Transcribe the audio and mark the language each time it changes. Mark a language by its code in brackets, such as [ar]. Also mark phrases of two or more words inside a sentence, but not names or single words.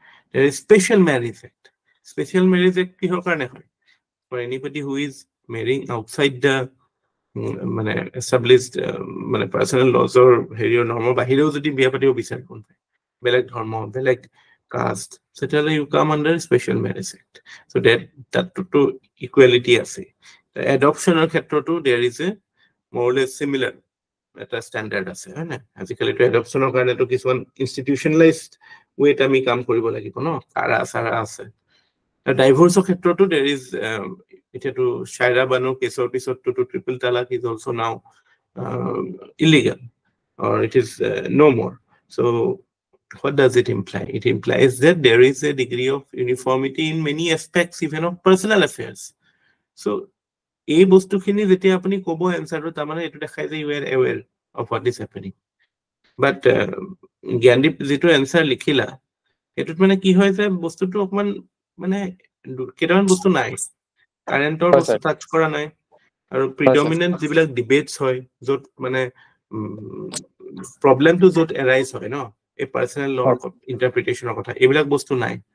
[en] There is special marriage act. [as] Special marriage act কিহৰ কাৰণে হয়? [en] For anybody who is marrying outside the [as] মানে established মানে [en] personal lawsৰ [as] হেৰিৰ নৰ্মৰ বাহিৰেও যদি বিয়া পাতিব বিচাৰে কোনোবাই, বেলেগ ধৰ্ম, বেলেগ কাষ্ট, তেতিয়াহ'লে [en] you come under special marriage act. [as] চ' তাততো ইকুৱেলিটি আছে। এডপশ্যনৰ ক্ষেত্ৰতো [en] there is a more less similar [as] এটা ষ্টেণ্ডাৰ্ড আছে, হয় নাই? আজিকালিতো এডপশ্যনৰ কাৰণেতো কিছুমান [en] institutionalized wayত [as] আমি কাম কৰিব লাগিব ন, কাৰা চাৰা আছে। ডাইভোৰ্চৰ ক্ষেত্ৰতো [en] there is, [as] এতিয়াতো শাইৰা বানু কেছৰ পিছততো [en] triple talaaq is also now illegal, or it is no more. So what does it imply? It implies that there is a degree of uniformity in many aspects, even of personal affairs. [as] So এই বস্তুখিনি যেতিয়া আপুনি ক'ব এনচাৰটো, তাৰমানে এইটো দেখাই যে [en] you are aware of what is happening. [as] বাট জ্ঞানদীপ যিটো এনচাৰ লিখিলা, সেইটোত মানে কি হয় যে বস্তুটো অকমান মানে কেইটামান বস্তু নাই, কাৰেণ্টৰ বস্তু টাচ কৰা নাই, আৰু প্ৰিডমিনেণ্ট যিবিলাক ডিবেটছ হয় য'ত মানে প্ৰব্লেমটো য'ত এৰাইজ হয় ন, এই [en] personal lawৰ [as] ইণ্টাৰপ্ৰিটেশ্যনৰ কথা, এইবিলাক বস্তু নাই।